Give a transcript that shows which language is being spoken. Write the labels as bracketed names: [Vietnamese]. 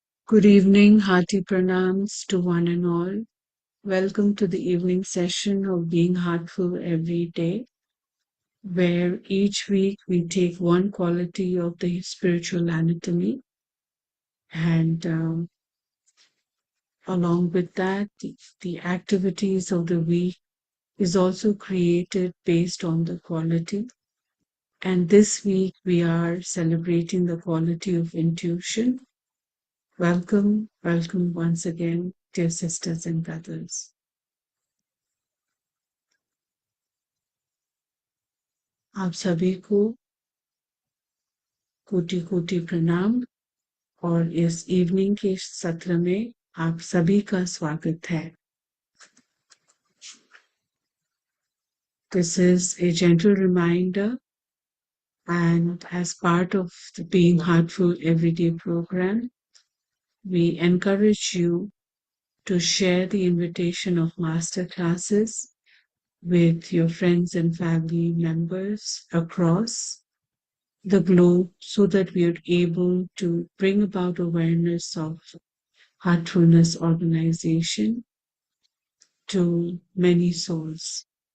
[English] Good evening, hearty pranams to one and all. Welcome to the evening session of Being Heartful Every Day, where each week we take one quality of the spiritual anatomy and along with that, the activities of the week is also created based on the quality. And this week we are celebrating the quality of intuition. Welcome once again, dear sisters and brothers. [Hindi] आप सभी को कोटि कोटि प्रणाम और इस evening के सत्र में आप सभी का स्वागत है. [English] This is a gentle reminder, and as part of the Being Heartful Everyday program, we encourage you to share the invitation of master classes with your friends and family members across the globe so that we are able to bring about awareness of Heartfulness organization to many souls.